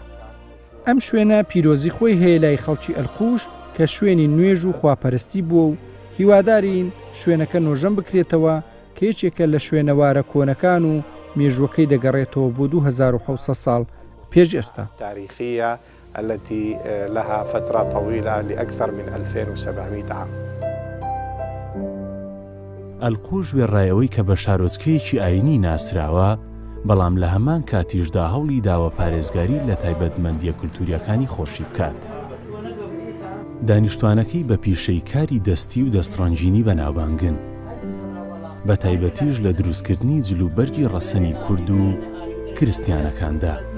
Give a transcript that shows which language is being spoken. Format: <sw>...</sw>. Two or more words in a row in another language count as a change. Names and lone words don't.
<ckb>ئەم شوێنە پیرۆزی خۆی هەیە لای خەڵکی ئەلقوش کە شوێنی نوێژ و خواپەرستی بووە و هیوادارین شوێنەکە نۆژەم بکرێتەوە کە یەکێکە لە شوێنەوارە کۆنەکان و مێژوەکەی دەگەڕێتەوە بۆ 2700 ساڵ پێش ئێستا.</ckb> <ar>تاریخية التي لها فترة طويلة لأكثر من 2700 عام.</ar> <ckb>ئەلقوش وێڕایەوەی کە بە شارۆچکەیەکی ئاینی ناسراوە، بەڵام لە هەمان کاتیشدا هەوڵی داوە پارێزگاری لە تایبەتمەندیە کولتوریەکانی خۆشی بکات. دانیشتوانەکەی بە پیشەی کاری دەستی و دەستڕەنجینی بەناوبانگن، بە تایبەتیش لە دروستکردنی جلوبەرگی ڕەسەنی کورد و کرستیانەکاندا.</ckb>